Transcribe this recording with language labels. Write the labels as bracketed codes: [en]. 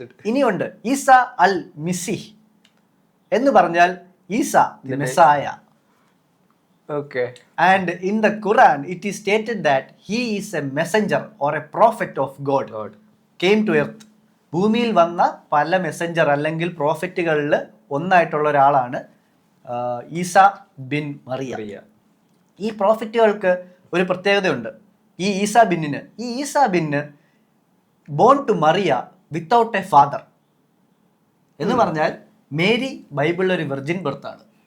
[ml] ഇനിയുണ്ട് ഈസ അൽ മിസിഹ് എന്ന് പറഞ്ഞാൽ Isa the Messiah. [en] Okay. And in the Quran, it is stated that he is a messenger or a prophet of God. Came to earth. [ml] ഭൂമിയിൽ വന്ന പല Messenger അല്ലെങ്കിൽ പ്രോഫറ്റുകളിൽ ഒന്നായിട്ടുള്ള ഒരാളാണ് ഈസ ബിൻ മറിയ. ഈ പ്രോഫറ്റുകൾക്ക് ഒരു പ്രത്യേകതയുണ്ട്. ഈ Isa bin [en] born to Maria without a father [ml] എന്ന് പറഞ്ഞാൽ മേരി ബൈബിളിൽ ഒരു വെർജിൻ ബർത്താണ്.